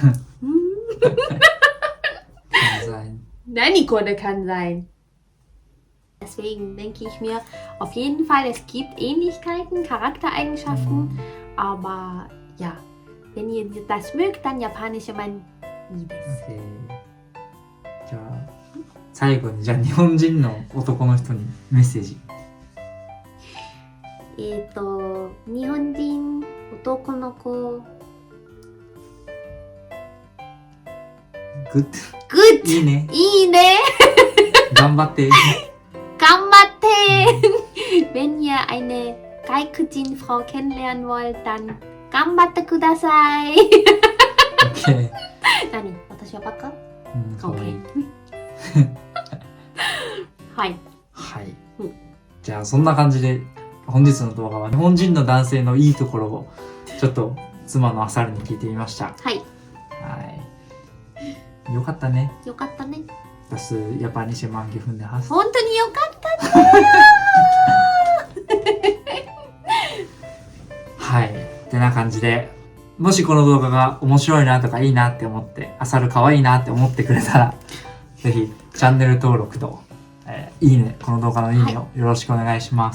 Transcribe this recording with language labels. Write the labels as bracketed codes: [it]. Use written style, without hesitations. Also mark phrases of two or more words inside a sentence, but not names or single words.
[de] Kann sein. Nein, Nicole kann sein. Deswegen denke ich mir, auf jeden Fall, es gibt Ähnlichkeiten, Charaktereigenschaften, aber ja, wenn ihr das mögt, dann japanische Mann [ja] いいです。 [de] Okay. [ja] じゃあ最後にじゃあ日本人の男の人にメッセージ。日本人男の子。グッ [de] Gut! [ja] いいね。いいね頑張って。 [de] 頑張って Wenn ihr eine Gaikujin-Frau kennenlernen wollt, dann [ja] 頑張ってください Okay. 何私はバカかわいい。はいはい。じゃあそんな感じで本日の動画は日本人の男性のいいところをちょっと妻のアサルに聞いてみました。はい。はい。よかったね。よかったね。 [de] Das japanische Mann gefunden hast. [ja] 本当によかったねはい。ってな感じで、もしこの動画が面白いなとかいいなって思って、アサル可愛いなって思ってくれたら、ぜひチャンネル登録と、いいね、この動画のいいねをよろしくお願いします。